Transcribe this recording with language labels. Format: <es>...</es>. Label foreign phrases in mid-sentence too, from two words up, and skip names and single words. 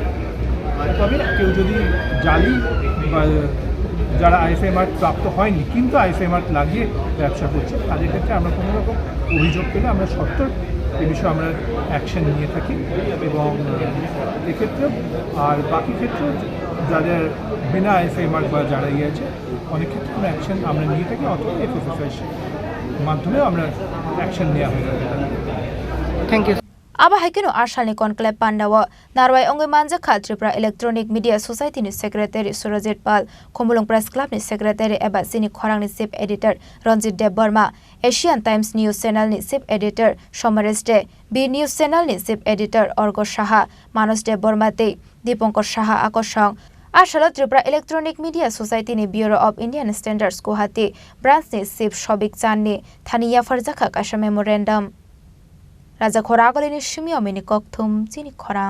<bn>তবে কেউ যদি জালি বা যারা</bn> <en>IFI mark</en> <bn>প্রাপ্ত হয়নি কিন্তু</bn> <en>IFI mark</en> <bn>লাগিয়ে ব্যবসা করছে তাদের ক্ষেত্রে আমরা কোনো রকম অভিযোগ পেলে আমরা সত্তর এ বিষয়ে আমরা অ্যাকশন নিয়ে থাকি এবং এক্ষেত্রেও আর বাকি ক্ষেত্রেও যাদের বিনা</bn> <en>IFI mark</en> <bn>বা যারা আছে অনেক ক্ষেত্রে আমরা অ্যাকশন আমরা নিয়ে থাকি, অথবা এফএসএসআই মাধ্যমেও আমরা অ্যাকশন নেওয়া হয়ে থাকে।</bn> <en>Thank you.</en> <trp>Aba haikino arsalni conclave pandawa narwai ongoi manjakha Tripura Electronic Media Society ni secretary Surajit Pal, Khomulung Press Club ni secretary eba Chini Khorang ni</trp> <en>chief editor</en> <trp>Ranjit Dev Burma, Asian Times News Channel ni</trp> <en>chief editor</en> <trp>Somaresh De, B News Channel ni</trp> <en>chief editor</en> <trp>Orgo Saha, Manos Dev Burma Te, Dipankar Saha Akoshong, Arshala Tripura Electronic Media Society ni Bureau of Indian Standards Guwahati branch ni chief Shobik Chan ni Thaniya Farjakha Kasha memorandum Rajakhor agolini shimio mini kokthum Chini Khorang</trp>